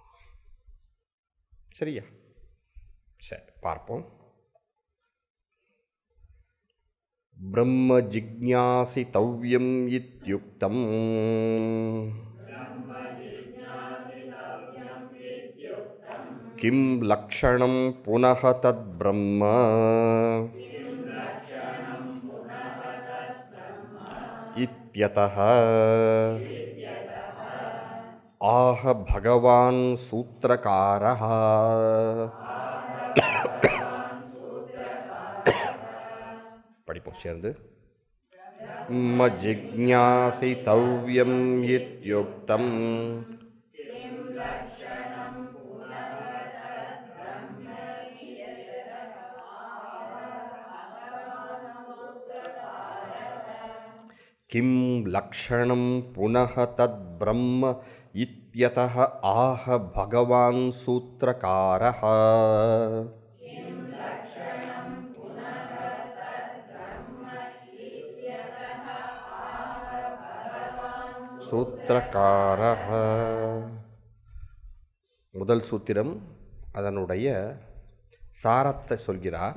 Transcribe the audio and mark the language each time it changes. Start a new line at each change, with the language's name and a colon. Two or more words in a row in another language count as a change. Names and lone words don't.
Tamil: சரியா? சரி, பார்ப்போம்.
Sanskrit: ब्रह्म जिज्ञासितव्यम् इत्युक्तम् किं लक्षणं पुनः तद्ब्रह्म इत्यतः आह भगवान् सूत्रकारः
Tamil: படிப்போம் சேர்ந்து
Sanskrit: ब्रह्म जिज्ञासितव्यम् इत्युक्तम् किं लक्षणं पुनः तद्ब्रह्म इत्यतः आह भगवान् सूत्रकारः சூத்திரக்காரः
Tamil: முதல் சூத்திரம் அதனுடைய சாரத்தை சொல்கிறார்.